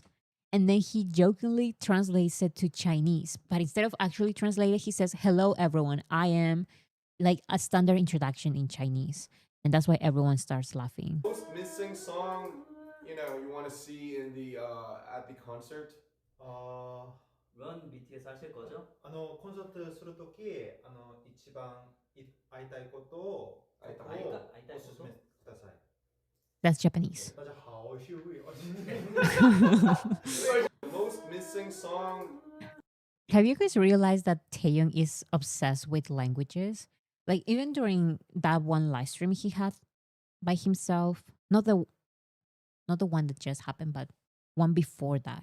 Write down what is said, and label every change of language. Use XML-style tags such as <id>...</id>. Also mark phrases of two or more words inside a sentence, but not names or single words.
<en>And then he jokingly translates it to Chinese. But instead of actually translating, he says, "Hello, everyone. I am," like a standard introduction in Chinese. And that's why everyone starts laughing. Most missing song, you want to see in the at the concert.</en> <ko>런 BTS 하실 거죠?</ko> <ja>コンサートするとき、一番会いたいことを会いたいことおすすめください。</ja> <en>That's Japanese.</en> <zh>大家好，我是</zh> <en>Most missing song. Have you guys realized that Taeyeon is obsessed with languages? Like even during that one live stream he had by himself, not the one that just happened, but one before that.</en>